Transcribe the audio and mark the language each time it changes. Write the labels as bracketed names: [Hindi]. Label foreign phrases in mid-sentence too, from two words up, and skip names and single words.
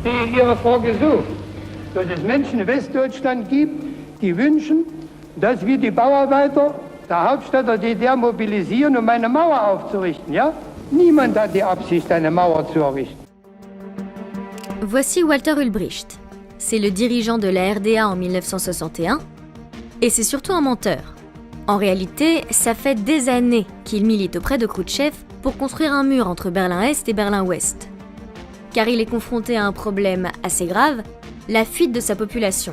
[German] verstehe Ihre Frage so, dass es Menschen in Westdeutschland gibt, die wünschen, dass wir die Bauarbeiter der Hauptstadt der DDR mobilisieren, um eine Mauer aufzurichten, ja? Niemand hat die Absicht, eine Mauer zu errichten. [French] Voici Walter Ulbricht. C'est le dirigeant de la RDA en 1961 et c'est surtout un menteur. En réalité, ça fait des années qu'il milite auprès de Khrouchtchev pour construire un mur entre Berlin-Est et Berlin-Ouest. Car il est confronté à un problème assez grave, la fuite de sa population.